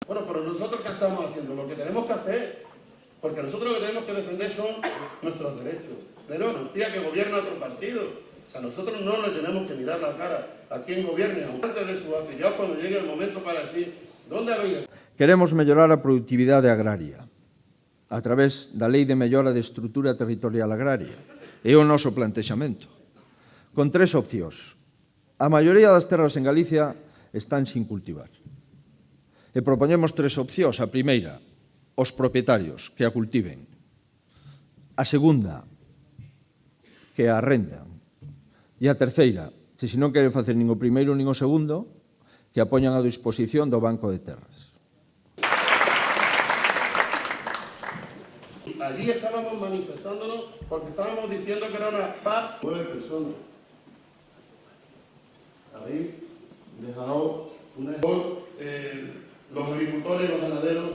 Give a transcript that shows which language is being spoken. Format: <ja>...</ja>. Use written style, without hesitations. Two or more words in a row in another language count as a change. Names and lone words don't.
<es>Bueno, pero nosotros ¿qué estamos haciendo? Lo que tenemos que hacer, porque nosotros lo que tenemos que defender son nuestros derechos. Tenemos Andalucía que gobierna otro partido. O sea, nosotros no le tenemos que mirar la cara a quien gobierne, antes de su afiliados, cuando llegue el momento para decir, ¿dónde habéis?</es> <gl>Queremos mellorar a produtividade agraria a través da Lei de Mellora de Estrutura Territorial Agraria. É o noso plantexamento. Con tres opcións. A maioría das terras en Galicia están sin cultivar. E propoñemos tres opcións. A primeira, os propietarios que a cultiven. A segunda, que a arrendan. E a terceira, se non queren facer nin o primeiro nin o segundo, que a poñan a disposición do Banco de Terras.</gl> <es>Allí estábamos manifestándonos porque estábamos diciendo que era una paz. 9 personas. Habéis dejado los agricultores y los ganaderos.</es>